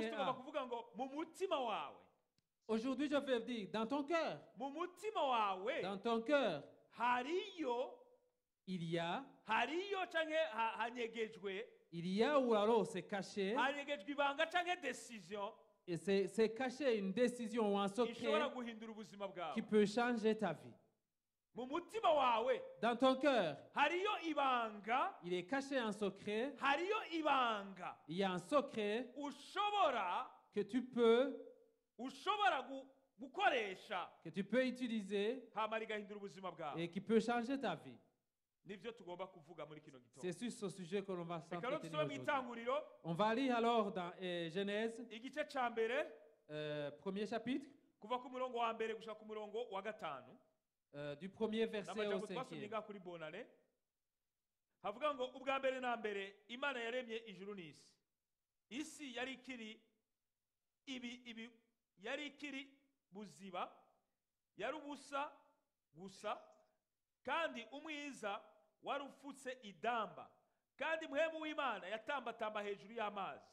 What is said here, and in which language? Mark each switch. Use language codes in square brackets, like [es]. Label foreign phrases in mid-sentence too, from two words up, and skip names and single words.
[rn] ngomba kuvuga ngo mu mutima wawe. [fr] Aujourd'hui, je veux dire, dans ton cœur, [rn] Mu mutima wawe [fr] dans ton cœur, [rn] hariyo canke hanyegejwe [fr] il y a ou alors c'est caché, [rn] hanyegejwe ibanga canke decision [fr] et c'est caché une décision ou un [rn] ishobora [fr] secret [rn] guhindura ubuzima bwawe. [fr] qui peut changer ta vie. [rn] Mu mutima wawe [fr] Dans ton cœur, [rn] hariyo ibanga, [fr] il est caché un secret, [rn] hariyo ibanga [fr] il y a un secret [rn] ushobora [fr] que tu peux [rn] gukoresha [fr] utiliser [rn] hama rigahindura ubuzima bwawe. [fr] et qui peut changer ta vie. [rn] Nivyo tugomba kuvuga muri kino gitondo. [fr] C'est sur ce sujet que l'on va [rn] Reka rero [fr] s'entretenir [rn] dusome mu [fr] aujourd'hui. [rn] itanguriro [fr] On va lire alors dans Genèse, [rn] igice ca mbere [fr] premier chapitre, [rn] kuva ku murongo wa mbere gushika ku murongo wa gatanu. [fr] du premier verset au [rn] N'amajambo twasomye [fr] 5e. [rn] ngaha kuri bonane havuga ngo ubwa mbere na mbere Imana yaremye ijuru n'isi. Isi yari ikiri buziba, yari ubusa gusa, kandi umwiza wari ufutse idamba, kandi muhemu w'Imana yatambatamba hejuru y'amazi.